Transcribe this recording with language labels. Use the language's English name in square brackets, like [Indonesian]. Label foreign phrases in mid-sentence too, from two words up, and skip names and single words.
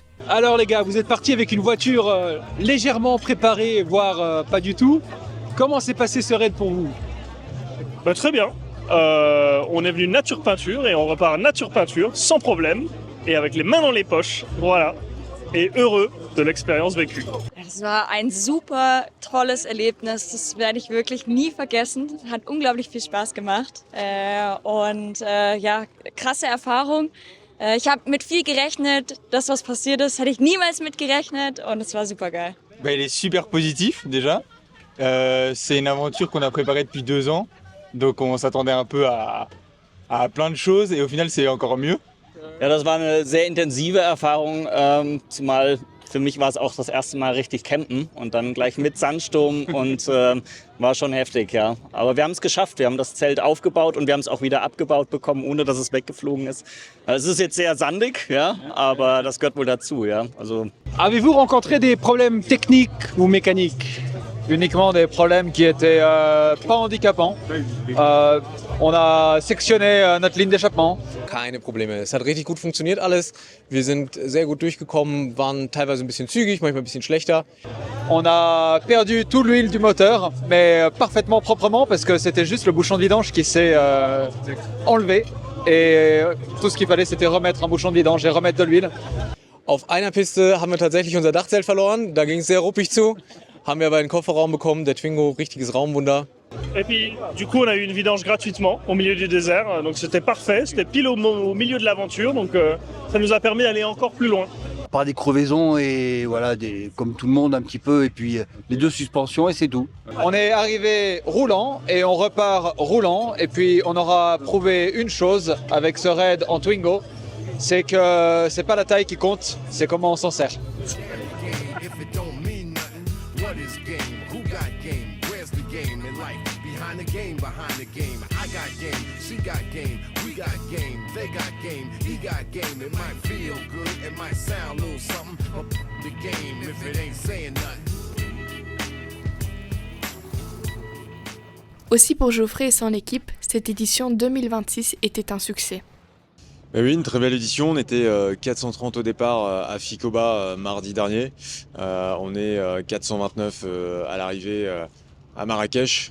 [French] Alors les gars, vous êtes partis avec une voiture légèrement préparée, voire pas du tout. Comment s'est passé ce raid pour vous? Très bien. On est venu nature peinture et on repart nature peinture sans problème et avec les mains dans les poches. Voilà. Et heureux de l'expérience vécue. [German] Es war ein super tolles Erlebnis, das werde ich wirklich nie vergessen. Hat unglaublich viel Spaß gemacht ja, krasse Erfahrung. Ich habe mit viel gerechnet, das was passiert ist, hätte ich niemals mit gerechnet und es war super geil. [French] Il est super positif déjà. C'est une aventure qu'on a préparée depuis 2 ans, donc on s'attendait un peu à plein de choses et au final c'est encore mieux. [German] Ja, das war eine sehr intensive Erfahrung, zumal für mich war es auch das erste Mal richtig campen und dann gleich mit Sandsturm und war schon heftig, ja. Aber wir haben es geschafft, wir haben das Zelt aufgebaut und wir haben es auch wieder abgebaut bekommen, ohne dass es weggeflogen ist. Es ist jetzt sehr sandig, ja, aber das gehört wohl dazu, ja. [French] Avez-vous rencontré des problèmes techniques ou mécaniques? Uniquement des problèmes qui étaient pas handicapants. On a sectionné notre ligne d'échappement. [German] Keine Probleme. Es hat richtig gut funktioniert alles. Wir sind sehr gut durchgekommen, waren teilweise ein bisschen zügig, manchmal ein bisschen schlechter. [French] On a perdu toute l'huile du moteur, mais parfaitement proprement parce que c'était juste le bouchon de vidange qui s'est enlevé. Et tout ce qu'il fallait, c'était remettre un bouchon de vidange et remettre de l'huile. [German] Auf einer Piste haben wir tatsächlich unser Dachzelt verloren. Da ging es sehr ruppig zu. Haben wir aber einen Kofferraum bekommen, der Twingo, richtiges Raumwunder. [French] Et puis, du coup, on a eu une vidange gratuitement au milieu du désert, donc c'était parfait, c'était pile au milieu de l'aventure, donc ça nous a permis d'aller encore plus loin. Par des crevaisons et voilà, comme tout le monde un petit peu, et puis les 2 suspensions et c'est tout. On est arrivé roulant et on repart roulant, et puis on aura prouvé une chose avec ce raid en Twingo, c'est que c'est pas la taille qui compte, c'est comment on s'en sert. [English] Behind the game, I got game, she got game, we got game, they got game, he got game. It might feel good, it might sound a little something, but the game if it ain't saying nothing. [French] Aussi pour Geoffrey et son équipe, cette édition 2026 était un succès. Oui, une très belle édition. On était 430 au départ à Ficoba mardi dernier. On est 429 à l'arrivée à Marrakech.